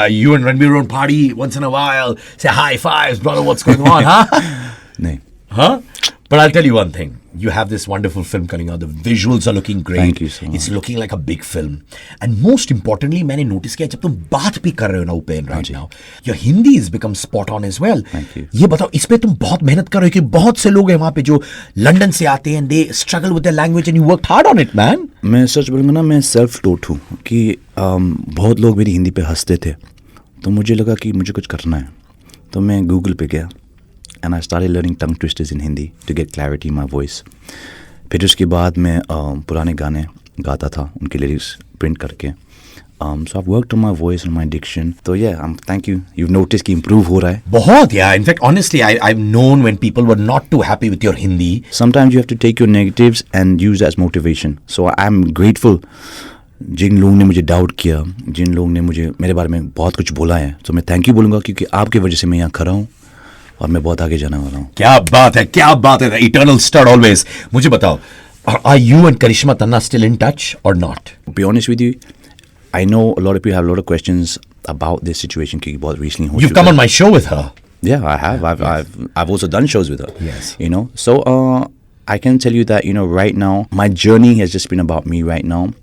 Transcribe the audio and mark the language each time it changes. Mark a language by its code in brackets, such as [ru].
[en] You and Ranbir don't party once in a while, say high fives, brother, what's going on, huh? No. Huh? But I'll tell you one thing. You have this wonderful film coming out. The visuals are looking great. Thank you so much. It's looking like a big film. And most importantly, [hi] मैंने notice किया जब तुम बात भी कर रहे हो ना Upen [en] right now, your Hindi has become spot on as well. Thank you. [hi] ये बताओ, इस पे तुम बहुत मेहनत कर रहे हो कि बहुत से लोग हैं वहाँ पे जो लंदन से आते हैं, [en] they struggle with their language and you worked hard on it, man. [hi] मैं सच बोलूँगा ना, मैं सेल्फ टोट हूँ कि बहुत लोग मेरी हिंदी पे हंसते थे, तो मुझे लगा कि मुझे कुछ करना है, तो मैं गूगल पे गया [en] and I started learning tongue twisters in Hindi to get clarity in my voice. [hi] फिर उसके बाद मैं पुराने गाने गाता था, उनके लिरिक्स प्रिंट करके. [en] So I've worked on my voice and my diction. So yeah, thank you. You've noticed [hi] कि improve हो रहा है. बहुत yeah. [en] In fact, honestly, I've known when people were not too happy with your Hindi. Sometimes you have to take your negatives and use that as motivation. So I'm grateful. [hi] जिन लोगों ने मुझे doubt किया, जिन लोगों ने मुझे मेरे बारे में बहुत कुछ बोला है, तो मैं थैंक यू बोलूँगा क्योंकि आपकी वजह से मैं यहाँ खड़ा हूँ और मैं बहुत आगे जाने वाला हूँ. क्या बात है, क्या बात है. [en] Eternal stud always. [hi] मुझे बताओ, [en] are you and Karishma Tanna still in touch or not? To be honest with you, I know a lot of people have a lot of questions about this situation [hi] क्योंकि बहुत recently हो चुका है. [en] You've come on my show with her. Yeah, I have. I've also done shows with her. Yes. So I can tell you that right now my journey has just been about me right now.